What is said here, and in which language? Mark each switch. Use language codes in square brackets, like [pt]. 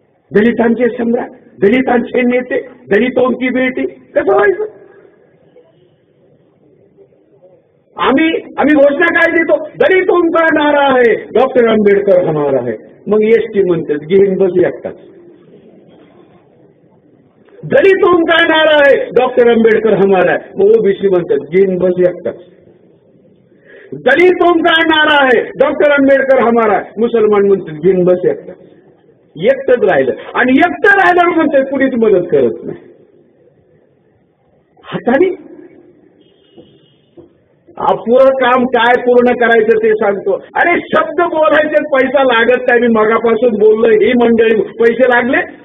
[mr] दलितांचे सम्राट, दलितांचे नेते, [hi] दलितों की बेटी [mr] कसं व्हायचं. आम्ही घोषणा काय देतो, [hi] दलितों का नारा है डॉक्टर आंबेडकर हमारा है. [mr] मग एसटी म्हणतात घेऊन बस एकटाच. [hi] दलितों का नारा है डॉक्टर आंबेडकर हमारा है. [mr] मग ओबीसी म्हणतात घेऊन बस एकटाच. [hi] दलितों का नारा है डॉक्टर आंबेडकर हमारा है. [mr] मुसलमान म्हणतात घेऊन बस एकटाच. एकटंच राहिलं आणि एकटं राहिलं म्हणतात कुणीच मदत करत नाही. हाताने अपुरं काम काय पूर्ण करायचं ते सांगतो. अरे शब्द बोलायचे पैसा लागत नाही. मी मगापासून बोललोय, ही मंडळी पैसे लागले.